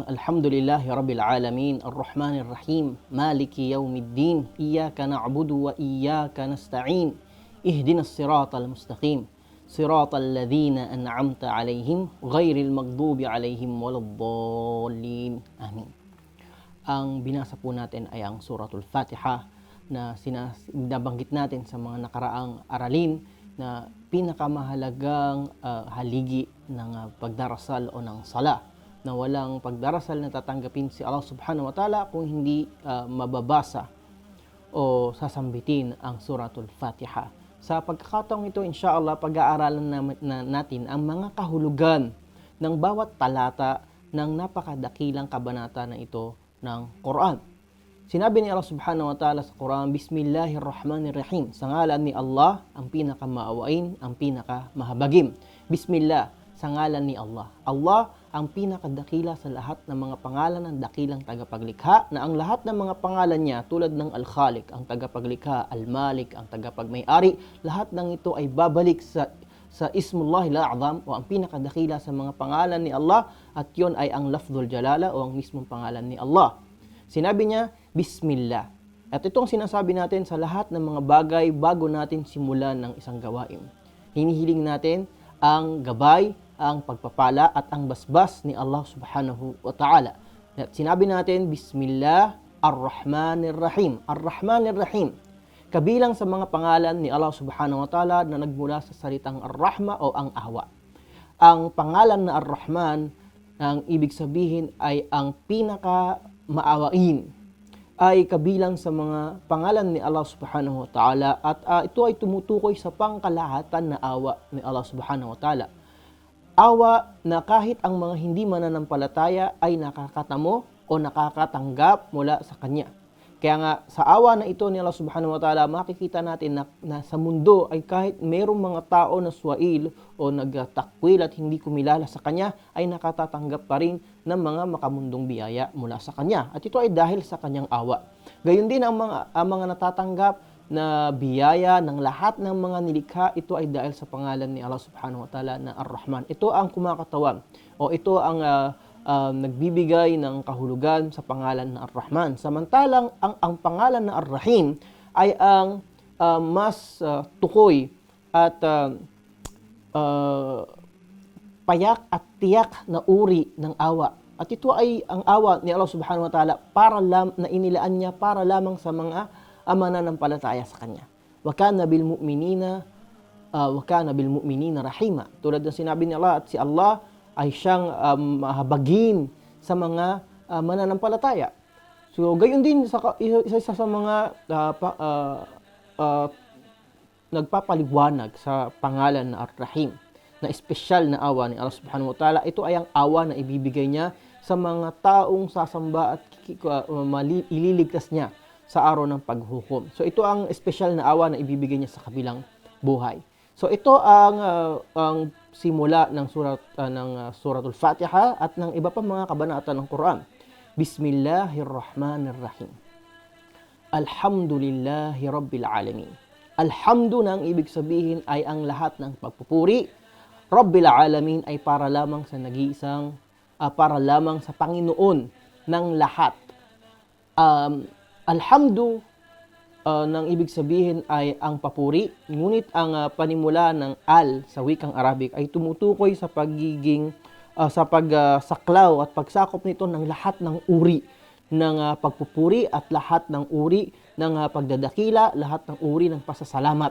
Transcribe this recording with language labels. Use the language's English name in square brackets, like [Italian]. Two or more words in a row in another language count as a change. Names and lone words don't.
[Arabic] الحمد لله رب العالمين. الرحمن الرحيم. مالك يوم الدين. إياك نعبد وإياك نستعين. اهدنا الصراط المستقيم. صراط الذين أنعمت عليهم غير المغضوب عليهم ولا الضالين. Amin. [Filipino] Ang binasa po natin ay ang Suratul Fatiha na nabanggit natin sa mga nakaraang aralin na pinakamahalagang haligi ng pagdarasal o ng sala, na walang pagdarasal na tatanggapin si Allah [Arabic] سبحانه وتعالى [Filipino] kung hindi mababasa o sasambitin ang Suratul Fatiha. Sa pagkakataong ito, insyaAllah, pag-aaralan natin ang mga kahulugan ng bawat talata ng napakadakilang kabanata na ito ng Quran. Sinabi ni Allah [Arabic] سبحانه وتعالى [Filipino] sa Quran, Bismillahirrahmanirrahim. Sa ngalan ni Allah, ang pinakamaawain, ang pinakamahabagim. Bismillah, sa ngalan ni Allah. Allah ang pinakadakila sa lahat ng mga pangalan ng dakilang tagapaglikha, na ang lahat ng mga pangalan niya tulad ng Al-Khaliq, ang tagapaglikha, Al-Malik, ang tagapagmay-ari, lahat ng ito ay babalik sa [Arabic] اسم الله الأعظم [Filipino] o ang pinakadakila sa mga pangalan ni Allah, at yon ay ang [Arabic] لفظ الجلالة [Filipino] o ang mismong pangalan ni Allah. Sinabi niya, Bismillah. At itong sinasabi natin sa lahat ng mga bagay bago natin simulan ng isang gawain. Hinihiling natin ang gabay, ang pagpapala at ang basbas ni Allah [Arabic] سبحانه وتعالى. [Filipino] At sinabi natin, [Arabic] بسم الله الرحمن الرحيم. الرحمن الرحيم. [Filipino] Kabilang sa mga pangalan ni Allah [Arabic] سبحانه وتعالى [Filipino] na nagmula sa salitang ar-Rahma o ang awa. Ang pangalan na ar-Rahman, ang ibig sabihin ay ang pinaka-maawain, ay kabilang sa mga pangalan ni Allah [Arabic] سبحانه وتعالى, [Filipino] at ito ay tumutukoy sa pangkalahatan na awa ni Allah [Arabic] سبحانه وتعالى. [Filipino] Awa na kahit ang mga hindi mananampalataya ay nakakatamo o nakakatanggap mula sa Kanya. Kaya nga sa awa na ito ni Allah [Arabic] سبحانه وتعالى, [Filipino] makikita natin na sa mundo ay kahit mayroong mga tao na swail o nagtakwil at hindi kumilala sa Kanya, ay nakatatanggap pa rin ng mga makamundong biyaya mula sa Kanya. At ito ay dahil sa Kanyang awa. Gayon din ang mga natatanggap na biyaya ng lahat ng mga nilikha, ito ay dahil sa pangalan ni Allah [Arabic] سبحانه وتعالى [Filipino] na Ar-Rahman. Ito ang kumakatawan o ito ang nagbibigay ng kahulugan sa pangalan na Ar-Rahman. Samantalang ang pangalan na Ar-Rahim ay ang mas tukoy at payak at tiyak na uri ng awa. At ito ay ang awa ni Allah [Arabic] سبحانه وتعالى [Filipino] na inilaan niya para lamang sa mga mananampalataya sa Kanya. [Arabic] وكان بالمؤمنين رحيما. [Filipino] Tulad ng sinabi ni Allah, at si Allah ay siyang mahabagin sa mga mananampalataya. So, gayon din isa sa mga nagpapaliwanag sa pangalan na Ar-Rahim, na espesyal na awa ni Allah [Arabic] سبحانه وتعالى. [Filipino] Ito ay ang awa na ibibigay niya sa mga taong sasamba at ililigtas niya sa araw ng paghukom. So, ito ang espesyal na awa na ibibigay niya sa kabilang buhay. So, ito ang simula ng Suratul Fatiha at ng iba pa mga kabanata ng Quran. [Arabic] بسم الله الرحمن الرحيم. الحمد لله رب العالمين. [Filipino] Alhamdu na ang ibig sabihin ay ang lahat ng pagpupuri. [Arabic] رب العالمين [Filipino] ay para lamang sa Panginoon ng lahat. Alhamdu nang ibig sabihin ay ang papuri, ngunit ang panimula ng al sa wikang Arabic ay tumutukoy sa pagiging pagsaklaw at pagsakop nito ng lahat ng uri ng pagpupuri at lahat ng uri ng pagdadakila, lahat ng uri ng pasasalamat.